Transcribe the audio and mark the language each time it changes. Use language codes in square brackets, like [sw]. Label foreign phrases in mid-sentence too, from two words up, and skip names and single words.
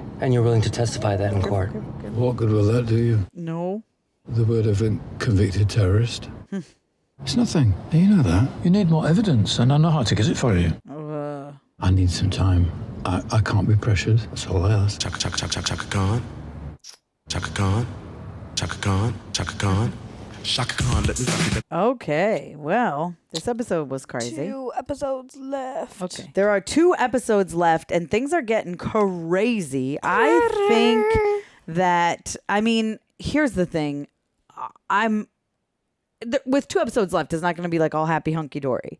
[en] And you're willing to testify that in court? What good will that do you? No. The word of a convicted terrorist. It's nothing. You know that. You need more evidence, and I know how to get it for you. I need some time. I can't be pressured. That's all I ask. Chaka Khan. Chaka Khan. Chaka Khan. Chaka Khan. Shaka Khan, let me rock it. Okay, well, this episode was crazy. 2 episodes left. Okay. There are 2 episodes left, and things are getting crazy. I think that, I mean, here's the thing. With 2 episodes left, it's not going to be like all happy hunky-dory.